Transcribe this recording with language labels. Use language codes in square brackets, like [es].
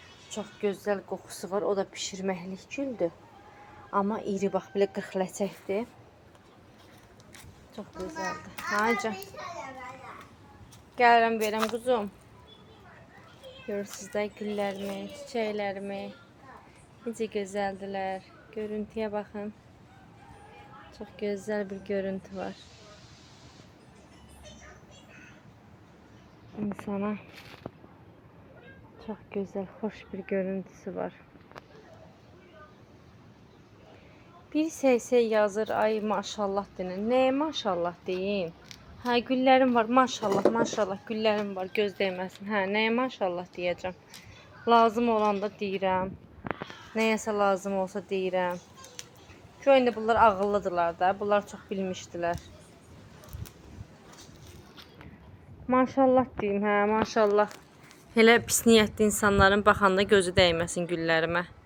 [az] Çox gözəl qoxusu var, o da pişirməklik güldür. Amma iri, bax, belə qırxləcəkdir. Çox gözəldir. Hayca. Gəlirəm, verəm quzum. Görürsünüz də güllərimi, çiçəklərimi. Necə gözəldilər. Görüntüyə baxın. Çox gözəl bir görüntü var. [tr] İnsana çok güzel, hoş bir görüntüsü var. [az] Bir şey yazır, ay maşallah deyin. [tr] Neye maşallah deyim? Ha, güllerim var, maşallah, maşallah güllerim var, göz değməsin. Ha, neye maşallah diyeceğim. [az] Lazım olanda deyirəm. Nəyəsə lazım olsa deyirəm. Çünki bunlar ağıllıdırlar da, bunlar çox bilmişdilər. Maşallah deyim, hə, maşallah. Elə pis niyyətli insanların baxanda gözü dəyməsin güllərimə.